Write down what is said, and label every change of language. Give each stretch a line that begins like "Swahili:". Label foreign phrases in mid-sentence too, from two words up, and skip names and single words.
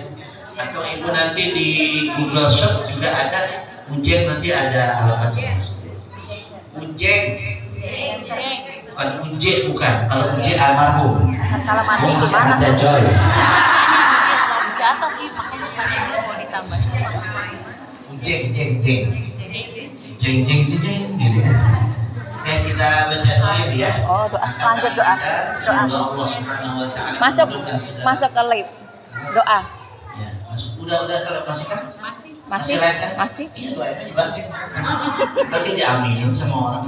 Indonesian: Atau ibu nanti di Google Search juga ada Ujeng, nanti ada alamatnya. Ujeng, bukan Uje, bukan. Kalau Uje almarhum. Kalau mati Masih gimana? ada Joy. Di atas sih, makanya saya mau ditambah. Ujeng, jeng, jeng, jeng, jeng, jeng, gitu ya. Oke, kita baca doa ya. Oh, doa lanjut doa. Semoga
Arabic: الله سبحانه وتعالى
Indonesian: Masuk ke live. Doa. Ya, masuk. Udah kalau masih kan? Masih? live kan? Masih? Iya, doanya dibantu. Nanti diaminin sama orang.